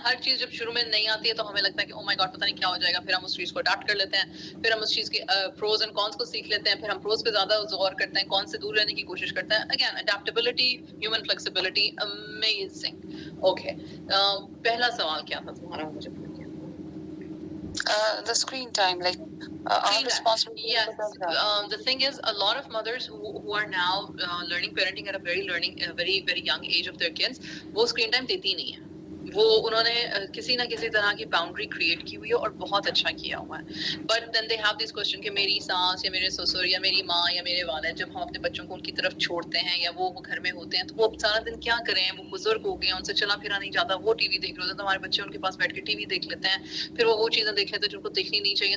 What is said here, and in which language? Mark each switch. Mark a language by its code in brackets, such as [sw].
[ur] ہر چیز جب شروع میں نہیں آتی ہے تو ہمیں لگتا ہے کہ او مائی گاڈ پتہ نہیں کیا ہو جائے گا, پھر ہم اس چیز کو اڈاپٹ کر لیتے ہیں, پھر ہم اس چیز کے پروز اینڈ کونس کو سیکھ لیتے ہیں, پھر ہم پروز پہ زیادہ غور کرتے ہیں, کون سے دور رہنے کی کوشش کرتے ہیں. Again adaptability, human flexibility, amazing. Okay, پہلا سوال کیا تھا تمہارا, مجھے بتائیے. [en] The screen time, like our responsibility. Yes. The thing is, a lot of mothers who are now learning parenting at a very young age of their kids, [ur] وہ [en] screen time [ur] دیتی نہیں ہے. وہ انہوں نے کسی نہ کسی طرح کی باؤنڈری کریٹ کی ہوئی ہے اور بہت اچھا کیا ہوا ہے. [en] but then they have this question [ur] کہ میری ساس یا میرے سسر یا میری ماں یا میرے والد, جب ہم اپنے بچوں کو ان کی طرف چھوڑتے ہیں یا وہ گھر میں ہوتے ہیں تو وہ سارا دن کیا کریں, وہ بزرگ ہو گئے ہیں, ان سے چلا پھرا نہیں جاتا, وہ ٹی وی دیکھ رہے ہوتے ہیں تو ہمارے بچے ان کے پاس بیٹھ کے ٹی وی دیکھ لیتے ہیں, پھر وہ چیزیں دیکھ لیتے ہیں جن کو دیکھنی نہیں چاہیے.